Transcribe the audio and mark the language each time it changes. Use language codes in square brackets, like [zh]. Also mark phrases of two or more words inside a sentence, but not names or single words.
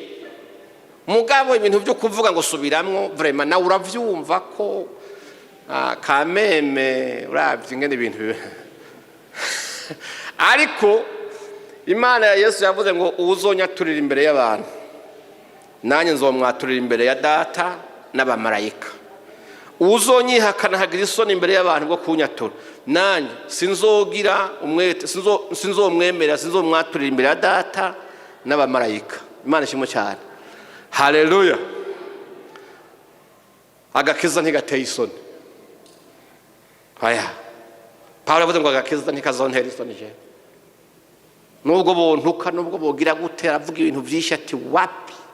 [rn] Mugabo ibintu byo kuvuga ngo subiramwo vraiment na uravyumva ko kameme uravye ngene ibintu ariko Imana ya Yesu yavuze ngo uzonyaturira imbere y'abantu nanye nzomwaturira imbere ya data n'abamarayika. Uzonyihakana hagira isoni imbere y'abantu bwo kunyatura, nanye sinzogira umwete, sinzomwemera, sinzomwaturira imbere ya data n'abamarayika. Imana ishimwe cyane. Haleluya. Agakiza ntigateye isoni. Haya Pawulo avuze ngo agakiza ntikazontera isoni je. Nubwo bontuka, nubwo bogira gutera avuga ibintu byinshi ati wapi.